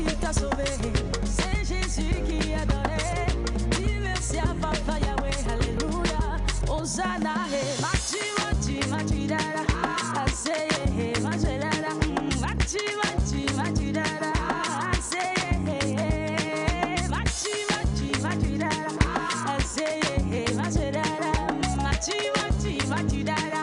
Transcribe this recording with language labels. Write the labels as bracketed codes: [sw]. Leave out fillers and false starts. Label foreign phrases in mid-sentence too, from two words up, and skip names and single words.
[fr] t'a sauvé. C'est Jésus qui a donné. Dis merci à Papa Yahweh, alléluia. Hosanna, [ee] mati dada. Aseye, mati dada. Mati dada. Aseye, mati dada. Aseye, mati dada. Mati dada.